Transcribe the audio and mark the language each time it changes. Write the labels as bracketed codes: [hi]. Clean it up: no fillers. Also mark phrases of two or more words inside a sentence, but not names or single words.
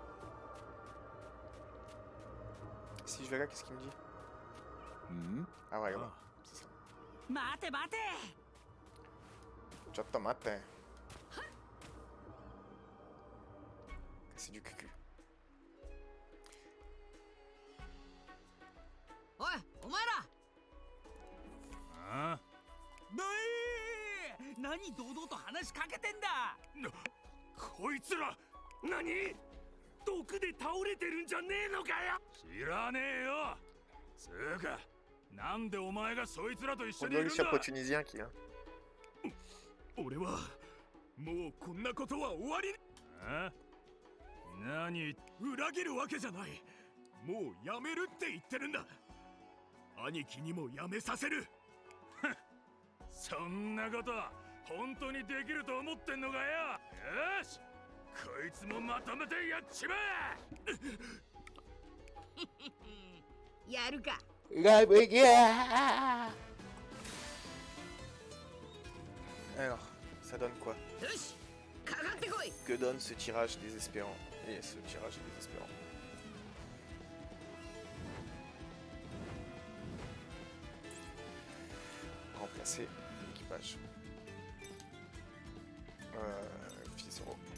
[fr] Si je vais là, qu'est-ce qu'il me dit? Ah ouais, ouais. C'est ça. Mate, mate. Giotto mate. C'est du cucu. [ja] おい、お前ら。ああ。何堂々と話しかけてんだ。こいつら何？毒で倒れてるんじゃねえのかよ。知らねえよ。つうか、なんでお前がそいつらと一緒にいるんだ。 [fr] tunisien qui là. [ja] 俺はもうこんなことは終わり。何？裏切るわけじゃない。もうやめるって言ってるんだ。兄貴にもやめさせる。そんなこと本当にできると思ってんのかよ。よし、こいつもまとめてやっちまえ。やるか。 [fr] La bagarre. Alors, ça donne quoi? [ja] よし、かかってこい。 [fr] Que donne ce tirage désespérant? Et ce tirage est désespérant. Remplacer l'équipage. Fizero.